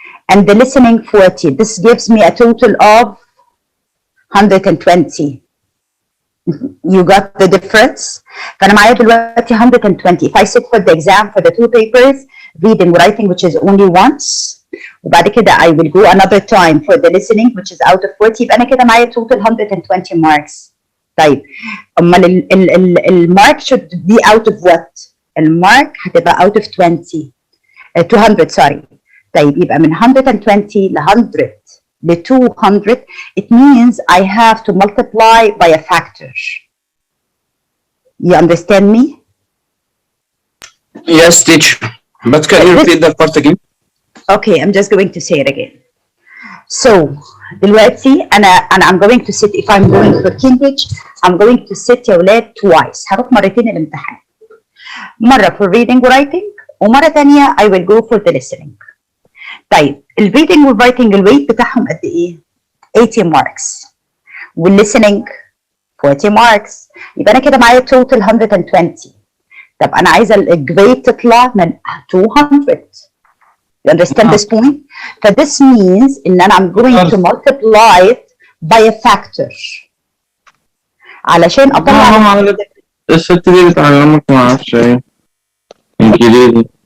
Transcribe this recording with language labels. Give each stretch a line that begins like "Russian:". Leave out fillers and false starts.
English: And the listening 40. This gives me a total of 120. You got the difference?
Arabic: فأنا معايا دلوقتي 120.
English: If I sit for the exam for the 2 papers, reading, writing, which is only once,
Arabic: وبعد كده
English: I will go another time for the listening, which is out of 40.
Arabic: يبقى أنا كده معايا total 120 marks. طيب أمال المارك
English: should be out of what?
Arabic: المارك هتبقى
English: out of 20. 200 sorry.
Arabic: طيب يبقى من 120 ل 100 ل 200,
English: it means I have to multiply by a factor. You understand me? Yes, teacher. But can you repeat that part again? Okay, I'm just going to say it again. So دلوقتي I'm going to sit, if I'm going for Cambridge, I'm going to sit
Arabic: يا ولاد
English: twice.
Arabic: هروح مرتين الامتحان.
English: مرة for reading writing
Arabic: ومرة تانية
English: I will go for the listening.
Arabic: طيب الريدنج والرايتنج الويت بتاعهم قد ايه؟ 80 ماركس والlistening 40 ماركس يبقى انا كده معايا توتال 120. طب انا عايزه الجريد تطلع من 200.
English: You understand this point? So this means
Arabic: ان انا
English: I'm going to multiply it by a factor
Arabic: علشان اطلع الست دي بتعلمك ما اعرفش ايه انجليزي.